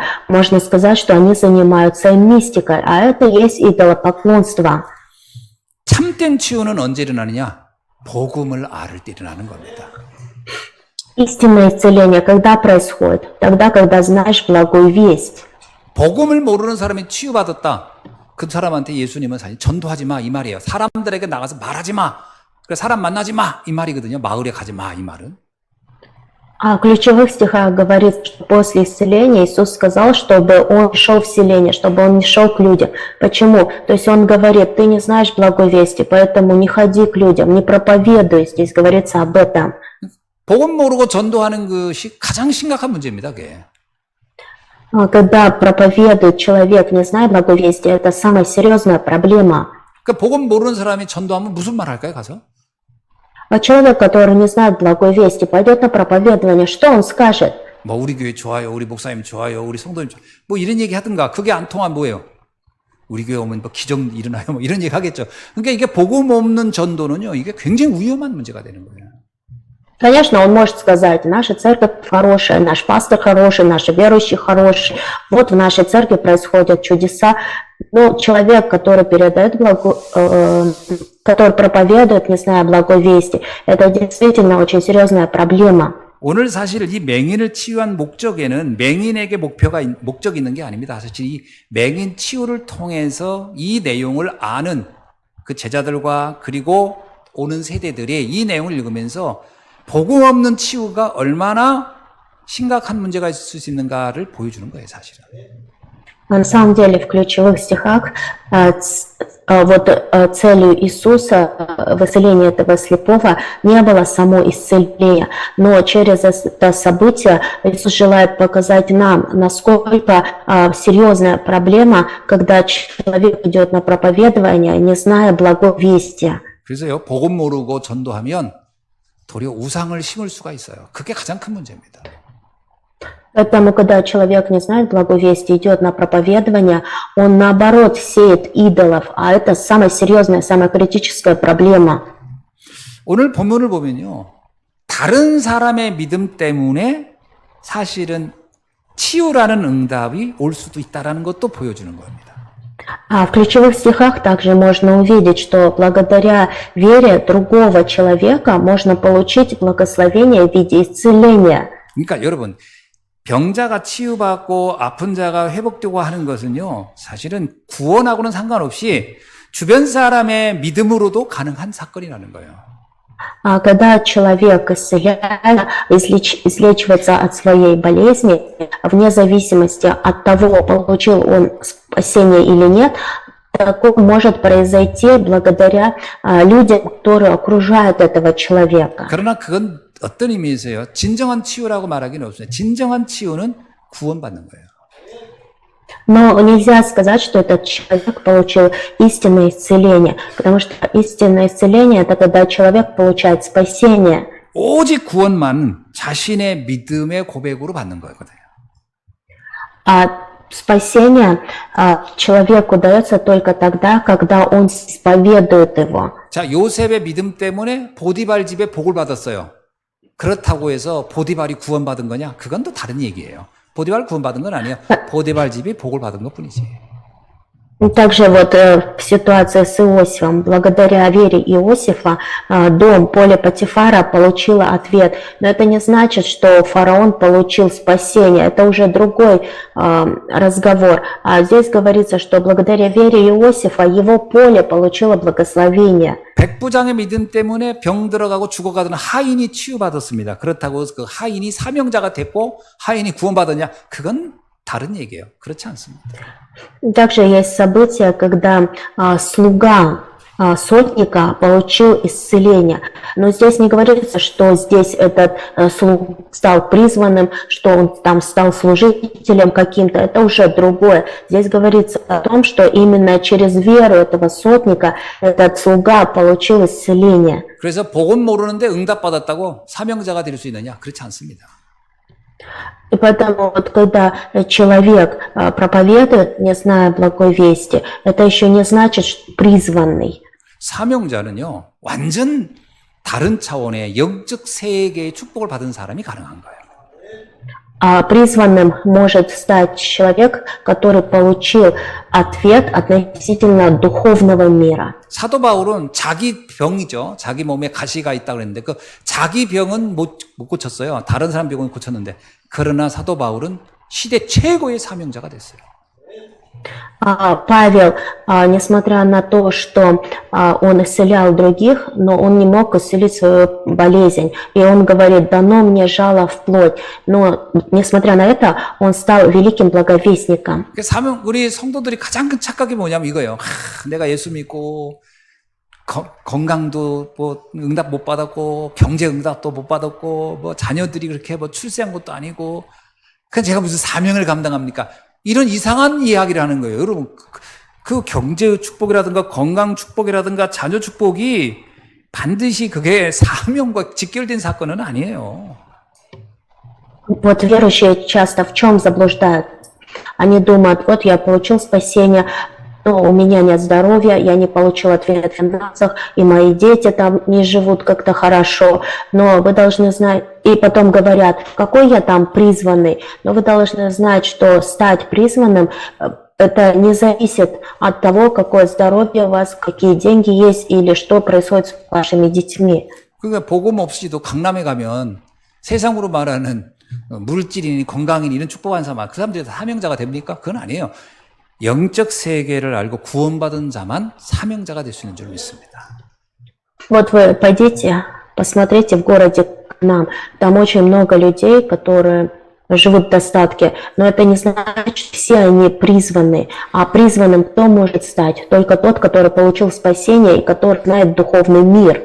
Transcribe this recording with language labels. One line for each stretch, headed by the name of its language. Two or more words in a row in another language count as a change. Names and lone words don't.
Russian: Можно сказать, что они занимаются мистикой, а это есть идолопоклонство.
Korean: 참된 치유는 언제 일어나느냐? 복음을 알을 때 일어나는 겁니다.
Russian: Истинное исцеление когда происходит? Тогда, когда знаешь благую весть.
Korean: 복음을 모르는 사람이 치유받았다. 그 사람한테 예수님은 사실 전도하지 마 이 말이에요. 사람들에게 나가서 말하지 마. 그래 사람 만나지 마 이 말이거든요. 마을에 가지 마 이 말은.
Russian: В ключевых стихах говорится, что после исцеления Иисус сказал, чтобы он шел в селение, чтобы он не шел к людям. Почему? То есть он говорит, ты не знаешь благой вести, поэтому не ходи к людям, не проповедуй. Здесь говорится об этом.
Korean: 복음 모르고 전도하는 것이 가장 심각한 문제입니다. 그게.
Russian: Когда проповедует человек, не зная благой вести, это самая серьезная проблема.
Korean: 그러니까 복음 모르는 사람이 전도하면 무슨 말 할까요? 가서?
Russian: Человек, который не знает благой вести, пойдет на проповедование, что он скажет?
Korean: 뭐 우리 교회 좋아요, 우리 목사님 좋아요, 우리 성도님 좋아요. 뭐 이런 얘기 하든가. 그게 안 통하면 뭐예요? 우리 교회 오면 뭐 기적 일어나요, 뭐 이런 얘기 하겠죠. 그러니까 이게 복음 없는 전도는요, 이게 굉장히 위험한 문제가 되는 거예요.
Russian: Конечно, он может сказать, наша церковь хорошая, наш пастор хороший, наши верующие хорошие. Вот в нашей церкви происходят чудеса. Но человек, который передает который проповедует, не зная благой вести, это действительно очень серьезная проблема.
Korean: 오늘 사실 이 맹인을 치유한 목적에는 맹인에게 목적이 있는 게 아닙니다. 사실 이 맹인 치유를 통해서 이 내용을 아는 그 제자들과 그리고 오는 세대들이 이 내용을 읽으면서 복음 없는 치유가 얼마나 심각한 문제가 있을 수 있는가를 보여주는 거예요, 사실은.
Russian: На самом деле, в ключевых стихах целью Иисуса в исцелении этого слепого не было само исцеление, но через это событие Иисус желает показать нам, насколько серьезная проблема, когда человек идет на проповедование, не зная благой вести.
Korean: 그래서요, 복음 모르고 전도하면 도리어 우상을 심을 수가 있어요. 그게 가장 큰 문제입니다.
Russian: Поэтому, когда человек не знает благой вести, идет на проповедование, он наоборот сеет идолов, а это самая серьезная, самая критическая проблема.
Korean: 오늘 본문을 보면요, 다른 사람의 믿음 때문에 사실은 치유라는 응답이 올 수도 있다는 것도 보여주는 겁니다.
Russian: А в ключевых стихах также можно увидеть, что благодаря вере другого человека можно получить благословение в виде исцеления.
Korean: 그러니까 여러분, 병자가 치유받고 아픈 자가 회복되고 하는 것은요, 사실은 구원하고는 상관없이 주변 사람의 믿음으로도 가능한 사건이라는 거예요.
Russian: А когда человек излечивается от своей болезни, вне зависимости от того, получил он спасение или нет, такое может произойти благодаря людям, которые окружают этого человека.
Korean: 그러나 그건 어떤 의미에서요? 진정한 치유라고 말하기는 없습니다. 진정한 치유는 구원받는 거예요.
Russian: Но нельзя сказать, что этот человек получил истинное исцеление, потому что истинное исцеление – это когда человек получает спасение.
Korean: 오직 구원만 자신의 믿음의 고백으로 받는 거거든요.
Russian: А спасение человеку дается только тогда, когда он исповедует его.
Korean: 자, 요셉의 믿음 때문에 보디발 집에 복을 받았어요. 그렇다고 해서 보디발이 구원받은 거냐? 그건 또 다른 얘기예요. 보디발 구원받은 건 아니에요. 보디발 집이 복을 받은 것뿐이지.
Russian: Также вот в ситуации с Иосифом, благодаря вере Иосифа, дом поле Патифара получила ответ. Но это не значит, что фараон получил спасение. Это уже другой разговор. А здесь говорится, что благодаря вере Иосифа его поле получило благословение.
Korean: 백부장의 믿음 때문에 병 들어가고 죽어가던 하인이 치유받았습니다. 그렇다고 그 하인이 사명자가 됐고 하인이 구원받았냐? 그건 다른 얘기예요. 그렇지 않습니다.
Russian: Также есть события, когда слуга сотника получил исцеление. Но здесь не говорится, что здесь этот слуга стал призванным, что он там стал служителем каким-то. Это уже другое. Здесь говорится о том, что именно через веру этого сотника этот слуга получил исцеление.
Korean: 그래서 복음 모르는데 응답받았다고 사명자가 될 수 있느냐? 그렇지 않습니다.
Russian: И поэтому вот когда человек проповедует, не зная благой вести, это еще не значит, что призванный.
Korean: 사명자는요, 완전 다른 차원의 영적 세계의 축복을 받은 사람이 가능한 거예요.
Russian: А призванным может стать человек, который получил ответ относительно духовного мира.
Korean: 사도 바울은 자기 병이죠. 자기 몸에 가시가 있다고 그랬는데 그 자기 병은 못 고쳤어요. 다른 사람 병은 고쳤는데 그러나 사도 바울은 시대 최고의 사명자가 됐어요.
Russian: Павел, несмотря на то, что он исцелял других, но он не мог исцелить свою болезнь. И он говорит, дано мне жало в плоть. Но, несмотря на это, он стал великим благовестником.
Korean: 우리 성도들이 가장 큰 착각이 뭐냐면 이거예요. 내가 예수 믿고 건강도 뭐 응답 못 받았고 경제 응답도 못 받았고 뭐 자녀들이 그렇게 뭐 출세한 것도 아니고 그냥 제가 무슨 사명을 감당합니까? 이런 이상한 이야기를 하는 거예요. 여러분, 그 경제 축복이라든가 건강 축복이라든가 자녀 축복이 반드시 그게 사명과 직결된 사건은 아니에요.
Russian: Вот верующие часто в чем заблуждают? Они думают, вот я получил спасение, но у меня нет здоровья, я не получил ответ в финансах, и мои дети там не живут как-то хорошо, но вы должны знать, и потом говорят, какой я там призванный, но вы должны знать, что стать призванным, это не зависит от того, какое здоровье у вас, какие деньги есть или что происходит с вашими детьми.
Korean: 그러니까 복음 없이도 강남에 가면 세상으로 말하는 물질이니 건강이니 이런 축복한 사람, 그 사람들이 다 사명자가 됩니까? 그건 아니에요. 영적 세계를 알고 구원받은 자만 사명자가 될 수 있는 줄 믿습니다.
Russian: Вот вы пойдите, посмотрите в городе к нам, там очень много людей, которые живут в достатке, но это не значит, что все они призваны. А призванным кто может стать? Только тот, который получил спасение и который знает духовный мир.